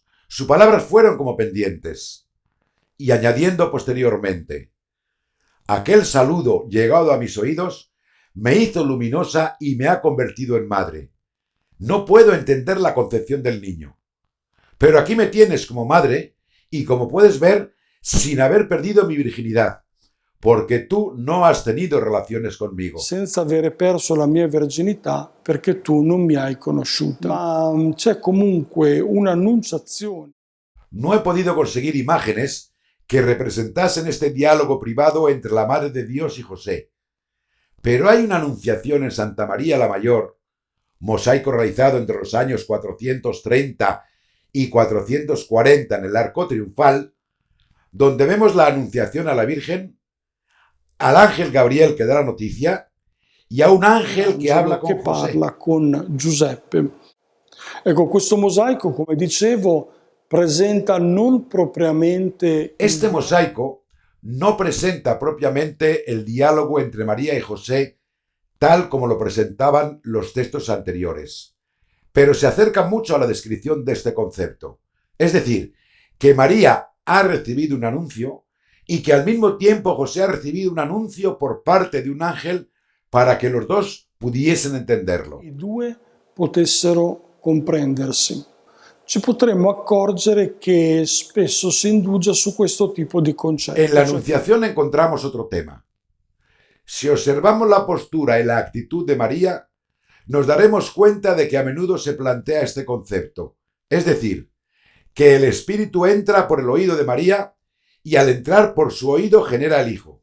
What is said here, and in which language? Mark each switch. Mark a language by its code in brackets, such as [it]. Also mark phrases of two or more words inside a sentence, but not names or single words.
[es] Sus palabras fueron como pendientes. Y añadiendo posteriormente: aquel saludo llegado a mis oídos me hizo luminosa y me ha convertido en madre. No puedo entender la concepción del niño, pero aquí me tienes como madre y, como puedes ver, sin haber perdido mi virginidad, porque tú no has tenido relaciones conmigo. [it] Senza avere perso la mia verginità perché tu non mi hai conosciuta. Ma c'è comunque un'annunciazione. [es] No he podido conseguir imágenes que representasen este diálogo privado entre la Madre de Dios y José, pero hay una anunciación en Santa María la Mayor, mosaico realizado entre los años 430 y 440 en el Arco Triunfal, donde vemos la anunciación a la Virgen, al ángel Gabriel que da la noticia y a un ángel que habla con José. [it] Parla con Giuseppe. Ecco, questo mosaico, come dicevo, presenta non propriamente... [es] Este mosaico no presenta propiamente el diálogo entre María y José tal como lo presentaban los textos anteriores, pero se acerca mucho a la descripción de este concepto. Es decir, que María ha recibido un anuncio y que al mismo tiempo José ha recibido un anuncio por parte de un ángel para que los dos pudiesen entenderlo. [it] I due potessero comprendersi. Ci potremmo accorgere che spesso si indugia su questo tipo di concetto. [es] En la Anunciación encontramos otro tema. Si observamos la postura y la actitud de María, nos daremos cuenta de que a menudo se plantea este concepto, es decir, que el Espíritu entra por el oído de María y al entrar por su oído genera el Hijo.